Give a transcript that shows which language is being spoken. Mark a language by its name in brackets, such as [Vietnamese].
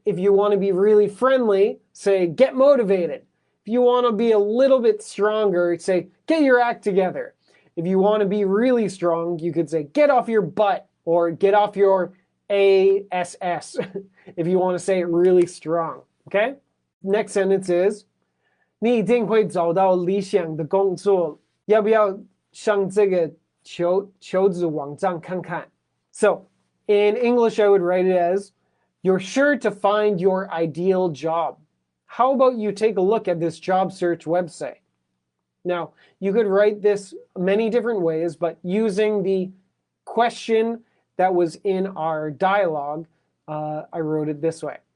[English] If you want to be really friendly, say, get motivated. If you want to be a little bit stronger, say, get your act together. If you want to be really strong, you could say, get off your butt or get off your ass if you want to say it really strong, okay? Next sentence is, [Chinese] 你一定会找到理想的工作，要不要上这个求职网站看看? [English] So, in English, I would write it as, you're sure to find your ideal job. How about you take a look at this job search website? Now, you could write this many different ways, but using the question that was in our dialogue, I wrote it this way.